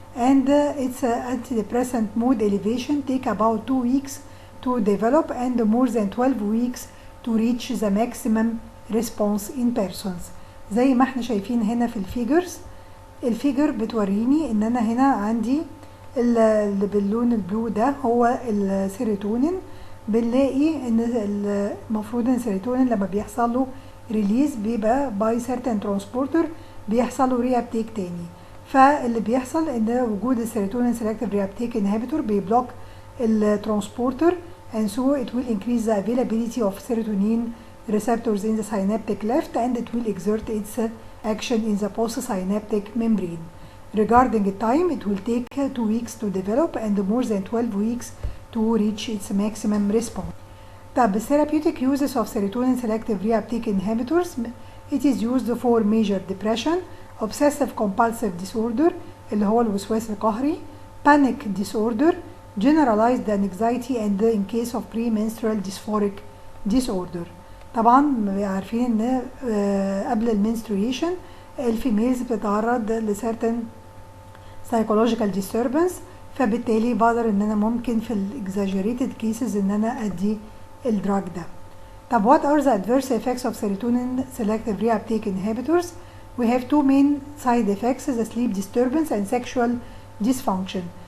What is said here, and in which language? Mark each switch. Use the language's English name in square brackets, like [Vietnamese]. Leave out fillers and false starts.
[English] And its antidepressant mood elevation take about 2 weeks to develop and more than 12 weeks to reach the maximum response in persons. [Arabic] زي ما احنا شايفين هنا في الفيجرز. الفيجر بتوريني ان انا هنا عندي اللي باللون البلو ده هو السيروتونين بنلاقي ان المفروض ان السيروتونين لما بيحصل له ريليز بيبقى باي سيرتن ترانسبورتر بيحصل له ري ابتيك تاني. فاللي بيحصل ان وجود السيروتونين سيلكتيف ري ابتيك انهبيتور بيبلوك الترانسبورتر [English] and so it will increase the availability of serotonin receptors in the synaptic cleft and it will exert its action in the postsynaptic membrane. Regarding the time, it will take 2 weeks to develop and more than 12 weeks to reach its maximum response. The therapeutic uses of serotonin selective reuptake inhibitors, it is used for major depression, obsessive compulsive disorder [Arabic] اللي هو الوسواس القهري, [English] panic disorder, generalized anxiety and in case of premenstrual dysphoric disorder. [Arabic] طبعا عارفين ان قبل المنستريشن الفيميلز بتتعرض ل [English] certain psychological disturbance, [Arabic] فبالتالي بقدر ان انا ممكن في الاكزاجريتد كيسز ان انا ادي الدراج ده. [English] طب what are the adverse effects of serotonin selective reuptake inhibitors? We have two main side effects, the sleep disturbance and sexual dysfunction.